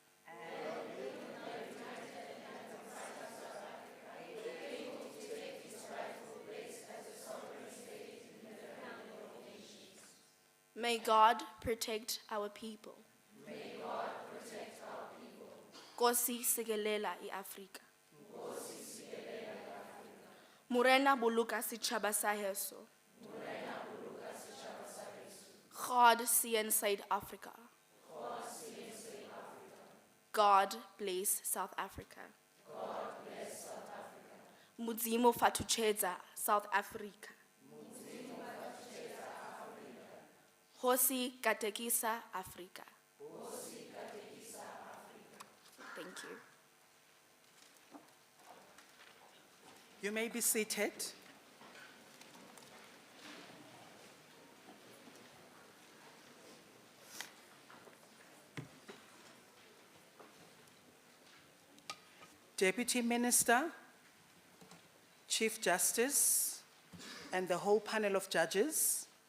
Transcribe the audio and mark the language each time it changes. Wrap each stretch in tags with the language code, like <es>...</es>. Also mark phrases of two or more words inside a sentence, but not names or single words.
<en>May God protect our people. May God protect our people.</en> <xh>Nkosi sikelela iAfrika. Nkosi sikelela iAfrika.</xh> <st>Morena boloka setjhaba sa heso. Morena boloka setjhaba sa heso.</st> <af>God seën South Africa. God seën South Africa.</af> <en>God bless South Africa. God bless South Africa.</en> <ve>Mudzimo fatuchedza South Africa.</ve> <ts>Hosi katekisa Africa. Hosi katekisa Africa.</ts> <en>Thank you. You may be seated. Deputy Minister, Chief Justice, and the whole panel of judges,</en>